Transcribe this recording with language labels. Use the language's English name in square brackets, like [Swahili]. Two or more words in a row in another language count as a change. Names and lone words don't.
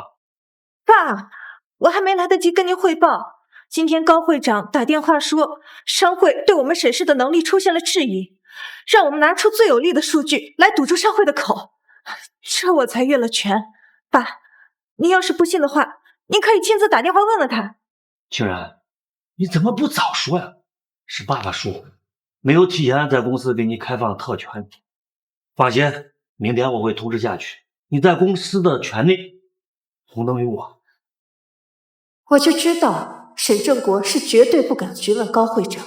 [Chinese] 爸，我還沒來得及跟您匯報，今天高會長打電話說，商會對我們沈氏的能力出現了質疑，讓我們拿出最有力的數據來堵住商會的口，這我才越了拳。爸，您要是不信的話，您可以親自打電話問問他。清然，你怎麼不早說呀？是爸爸說，沒有提前在公司給你開放特權。放心，明天我會通知下去，你在公司的權利同等於我。我就知道沈正國是絕對不敢質問高會長。